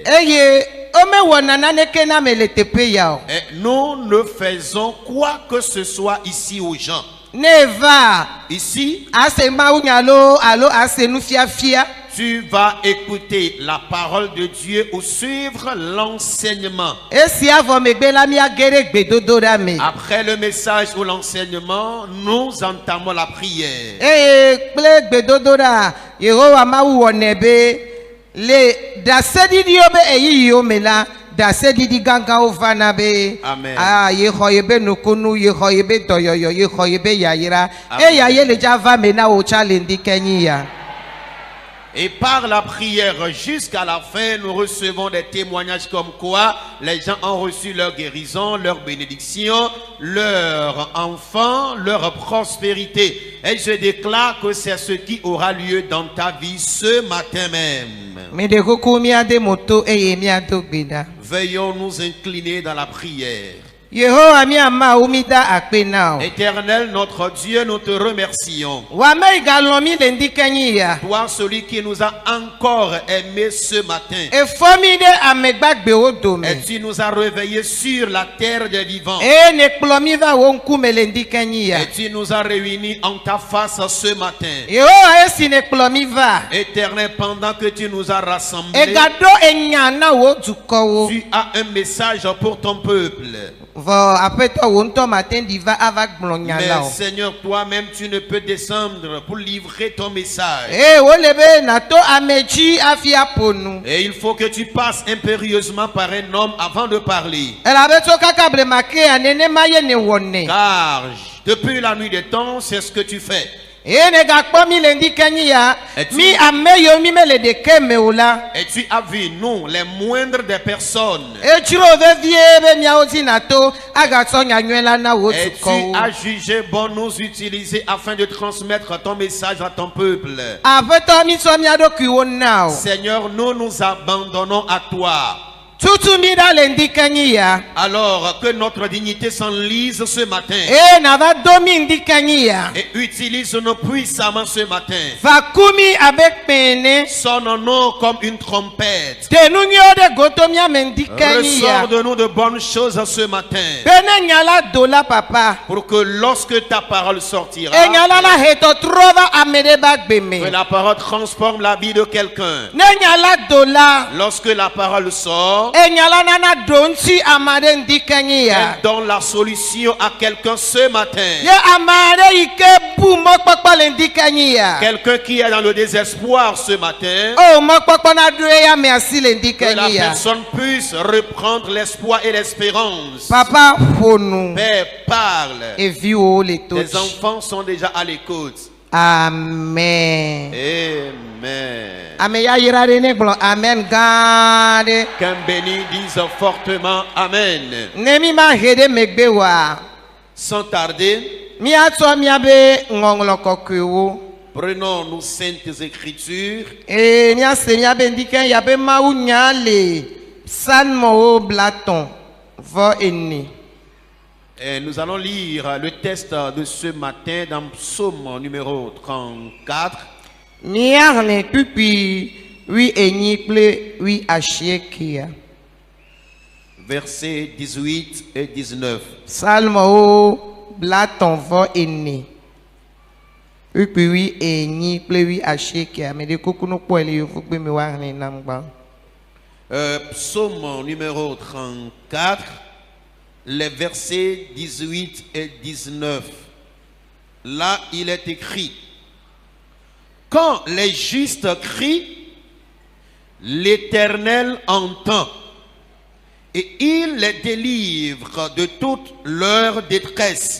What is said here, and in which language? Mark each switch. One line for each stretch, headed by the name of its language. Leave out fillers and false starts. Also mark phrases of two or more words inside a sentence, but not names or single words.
French: Et nous ne faisons quoi que ce soit ici aux gens. Ici, tu vas écouter la parole de Dieu ou suivre l'enseignement.
Ewe: esi avɔ megbe la míage ɖe gbedodoɖa me
French: Après le message ou l'enseignement, nous entamons la prière.
Ewe: eye kple gbedodoɖa yehowa mawu wɔnɛ be le daseɖiɖiwo be eyiyiwo me la daseɖiɖi gãgãwo vana be Amen. yexɔ ye be nukunu yexɔ ye be dɔyɔyɔ yexɔ ye be yayra Amen. eya ye le dza va me na wò tsa le ŋdike nyi ya.
French: Et par la prière jusqu'à la fin, nous recevons des témoignages comme quoi les gens ont reçu leur guérison, leur bénédiction, leur enfant, leur prospérité. Et je déclare que c'est ce qui aura lieu dans ta vie ce matin même.
Ewe: Me de kuku míade moto eye míado gbeda.
French: Veuillons nous incliner dans la prière.
Ewe: Yehowa míama wo mi da akpe na o.
French: Éternel, notre Dieu, nous te remercions.
Ewe: Wame galɔn mi le ŋdike nyi ya.
French: Toi, celui qui nous a encore aimés ce matin.
Ewe: Efɔ mi ɖe ame gbagbewo dome.
French: Et tu nous as réveillés sur la terre des vivants.
Ewe: Eye ne kplɔ mi va wo ŋkume le ŋdike nyi ya.
French: Et tu nous as réunis en ta face ce matin.
Ewe: Yehowa esi ne kplɔ mi va.
French: Éternel, pendant que tu nous as rassemblés,
Ewe: Egaɖo enya na wo dukɔwo.
French: tu as un message pour ton peuple.
Ewe: Vɔ aƒetɔ wo ŋutɔ mate ɖi va ava gblɔ nya la
French: Mais
Ewe: o.
French: Seigneur, toi-même, tu ne peux descendre pour livrer ton message.
Ewe: Eye wole be nato ame dzi hafi aƒo nu.
French: Et il faut que tu passes impérieusement par un homme avant de parler.
Ewe: Elabe tso kaka blema ke ya nenema ye ne wɔnɛ.
French: Car depuis la nuit des temps, c'est ce que tu fais.
Ewe: Eye ne gakpɔ mi le ŋdike nyi ya.
French: Et tu-
Ewe: Mi ame yiwo mi me le ɖeke me o la.
French: Et tu as vu, nous, les moindres des personnes.
Ewe: Etsro vevie be miawo dzi nato agatsɔ nyanyɔe la na wo
French: Et tu
Ewe: dukɔwo.
French: as jugé bon nous utiliser afin de transmettre ton message à ton peuple.
Ewe: Aƒetɔ mi tsɔ mia ɖokuiwo na o.
French: Seigneur, nous nous abandonnons à toi.
Ewe: Tutu mi ɖa le ŋdike nyi ya.
French: Alors que notre dignité s'enlise ce matin.
Ewe: Eye nava do mi ŋdike nyi ya.
French: Et utilise-nous puissamment ce matin.
Ewe: Va ku mi abe kpẽ ene.
French: Sonne-nous comme une trompette.
Ewe: Te nu nyuiwo ɖe goto mia me ŋdike nyi ya.
French: Ressors de nous de bonnes choses ce matin.
Ewe: Be ne nya la do la papa.
French: Pour que lorsque ta parole sortira,
Ewe: Enya la la hetɔ trɔ va ame ɖe ba gbe me.
French: que la parole transforme la vie de quelqu'un.
Ewe: Ne nya la do la.
French: Lorsque la parole sort,
Ewe: Enya la nana do ŋuti ame ɖe ŋdike nyi ya.
French: elle donne la solution à quelqu'un ce matin.
Ewe: Ye ame aɖe yi ke bu mɔkpɔkpɔ le ŋdike nyi ya.
French: Quelqu'un qui est dans le désespoir ce matin,
Ewe: O mɔkpɔkpɔ na do eya me asi le ŋdike
French: que la
Ewe: nyi ya.
French: personne puisse reprendre l'espoir et l'espérance.
Ewe: Papa ƒo nu.
French: Père, parle.
Ewe: Eviwo le to
French: Tes
Ewe: dzi.
French: enfants sont déjà à l'écoute. Amen. Amen.
Ewe: Ame ya yira ɖe ne gblɔ amen gã ɖe.
French: Qu'un béni dise fortement Amen.
Ewe: Ne mi ma he ɖe megbe wa.
French: Sans tarder,
Ewe: Míatsɔ míabe ŋɔŋlɔ kɔkɔewo.
French: prenons nos saintes écritures.
Ewe: Eye míase míabe ŋdike ya be Mawu nya le Psalmwo blatɔ̃ vɔ ene.
French: Et nous allons lire le texte de ce matin dans Psaume numéro 34,
Ewe: Míaxlẽ kpikpi wi enyi kple wi asiekea.
French: versets 18 et 19.
Ewe: Psalmwo blatɔ̃ vɔ ene. Kpikpi wi enyi kple wi asiekea. Ame ɖe kuku no kpɔe le yevugbe me woaxlẽ nam gbã.
French: Psaume numéro 34, les versets 18 et 19. Là, il est écrit: quand les justes crient, l'Éternel entend et il les délivre de toute leur détresse.